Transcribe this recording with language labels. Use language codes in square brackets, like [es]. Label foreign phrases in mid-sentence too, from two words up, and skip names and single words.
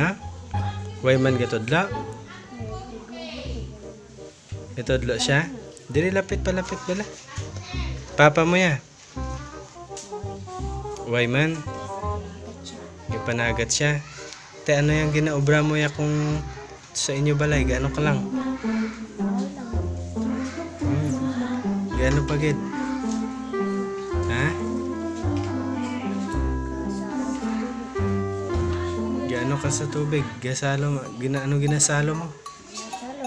[hil] Way man gatudlo? Gatudlo siya? Dili lapit bala. Papa mo ya? Way man? Ipanagat siya. Te, ano yung ginaobra mo ya kung sa inyo balay? Gaano ka lang? Gaano pa gid? Ha? Gaano ka sa tubig? Gasalo mo? Ano ginasalo mo? Salod.